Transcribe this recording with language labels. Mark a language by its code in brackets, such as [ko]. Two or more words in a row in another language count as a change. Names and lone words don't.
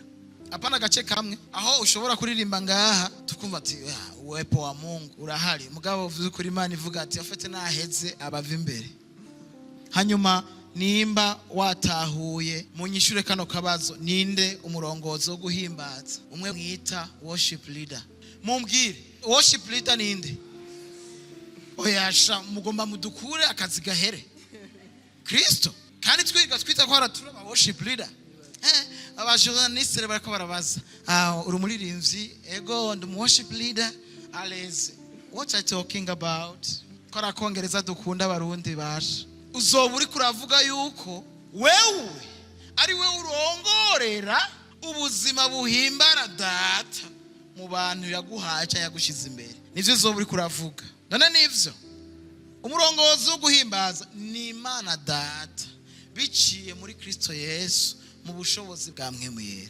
[rn] Apana agace kamwe aho ushobora kuririmba ngaha tukumva ati [sw] uwepo wa Mungu [rn] urahari, mugabo uvuze kuri Imana ivuga ati afite naheze abava imbere. Hanyuma nimba watahuye munyishure kano kabazo, ninde umurongozi wo guhimbaza? Umwe mwita [en] worship leader. [rn] Mumbwire [en] worship leader [rn] ninde? Oyasha mugomba mudukure akazi gahere Kristo, kandi twita ko haratura aba [en] worship leader. [rn] Abajournaliste barako barabaza uri umuririmbyi, ego ndi [en] worship leader, [rn] aleze [en] what are you talking about? [rn] Kora kongereza dukunda abarundi basha, uzoba uri kuravuga yuko wewe ari we urongorera ubuzima buhimbara data mu bantu yaguhaca yagushize imbere, nivyo uzoba uri kuravuga. None nivyo umurongozi wo guhimbaza ni Imana data biciye muri Kristo Yesu mu bushobozi bwa mpwemu yera.